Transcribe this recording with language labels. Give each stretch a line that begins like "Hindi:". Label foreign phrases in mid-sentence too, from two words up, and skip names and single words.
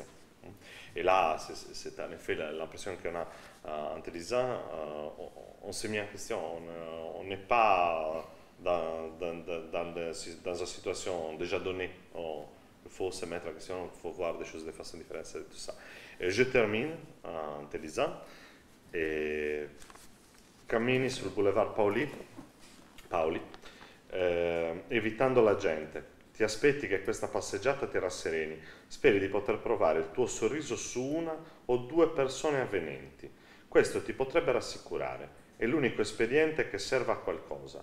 French: Et là, c'est en effet l'impression qu'on a en te lisant, on s'est mis en question, on n'est pas dans une situation déjà donnée, il faut se mettre en question, il faut voir des choses de façon différente, c'est tout ça. Et je termine en te lisant, et
Italian: cammini sul boulevard Paoli, evitando la gente. Ti aspetti che questa passeggiata ti rassereni, speri di poter provare il tuo sorriso su una o due persone avvenenti. Questo ti potrebbe rassicurare, è l'unico espediente che serva a qualcosa.